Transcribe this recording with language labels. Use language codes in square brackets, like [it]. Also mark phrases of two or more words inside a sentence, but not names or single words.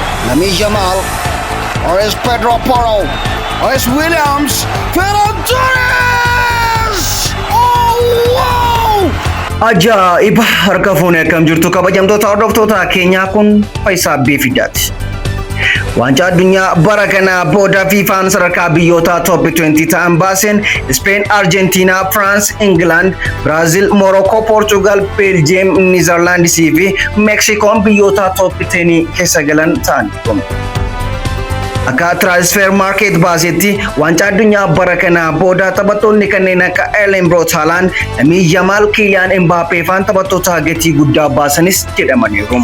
[en] Lamine Yamal, or is Pedro Porro, or is Williams, Ferran Torres! Oh, wow! [om] Ajaa'iba harka fuunee akkam jirtu kabajamtoota hordoftoota keenyaa kun Faayisaa Beefidaati. Waancaa addunyaa bara kana booda FIFA'n sadarkaa biyyootaa top 20 ta'an baaseen Spain, Argentina, France, England, Brazil, Morocco, Portugal, Belgium, Netherlands fi Mexicoon biyyoota top 10 keessa galan ta'an. Akka [en] transfer market [om] baasetti waancaa addunyaa bara kana booda taphattoonni kanneen akka Erling Braut Haaland, Lamine Yamal, Kylian Mbappé faan taphattoota gatii guddaa baasanis jedhamaniiru.